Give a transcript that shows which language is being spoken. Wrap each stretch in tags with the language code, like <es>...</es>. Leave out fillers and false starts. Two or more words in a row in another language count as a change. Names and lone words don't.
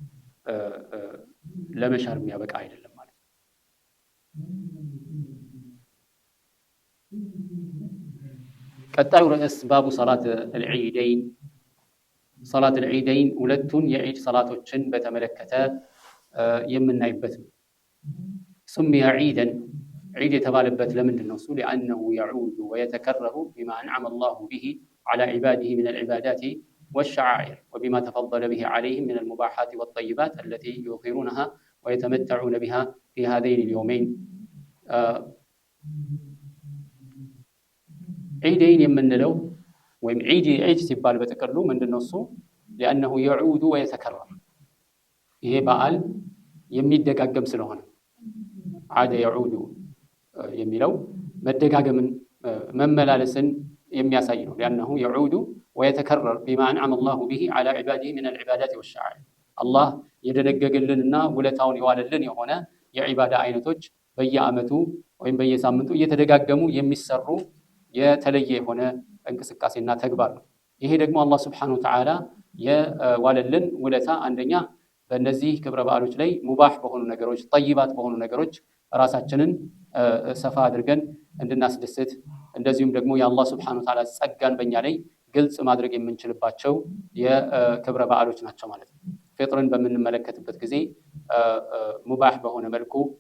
<am>ለመሻር የሚያበቃ አይደለም ማለት ነው። ቀጣዩ ርዕስ</am> <ar>باب صلاة العيدين صلاة العيدين</ar> <am>ሁለቱን የዒድ ሰላቶችን በተመለከተ የምናይበት ነው።</am> <ar>سمي عيدا عيد</ar> <am>የተባለበት ለምንድን ነው?</am> <ar>لأنه يعود ويتكرر بما أنعم الله به على عباده من العبادات والشعائر وبما تفضل به عليهم من المباحات والطيبات التي يظهرونها ويتمتعون بها في هذين اليومين.</ar> <am>عيدين የምንለው ወይም ዒድ ሲባል በተቀሉ ምንድነው እሱ?</am> <ar>لأنه يعود ويتكرر</ar> <am>ይሄ በዓል የሚደጋገም ስለሆነ</am> <ar>عاد يعود</ar> <am>የሚለው መደጋገምን መመላለስን የሚያሳይ ነው።</am> <ar>لأنه يعود ويتكرر بما أنعم الله به على عباده من العبادات والشعائر</ar> <am>الله የደነገገልንና ውለታውን የዋለልን የሆነ የዒባዳ አይነቶች በየዓመቱ ወይም በየሳምንቱ እየተደጋገሙ የሚሰሩ የተለየ የሆነ እንቅስቃሴና ተግባር ነው። ይሄ ደግሞ አላህ</am> <ar>سبحانه وتعالى</ar> <am>የዋለልን ውለታ አንደኛ በእነዚህ ክብረ በዓሎች ላይ ሙባህ በሆኑ ነገሮች ጠይባት በሆኑ ነገሮች ራሳችንን ሰፋ አድርገን እንድናስደስት እንደዚሁም ደግሞ የአላህ</am> <ar>سبحانه وتعالى</ar> <am>ጸጋን በእኛ ላይ ግልጽ ማድረግ የምንችልባቸው የክብረ በዓሎች ናቸው ማለት ነው። ፍጥርን በምንመለከትበት ጊዜ ሙባህ በሆነ መልኩ</am>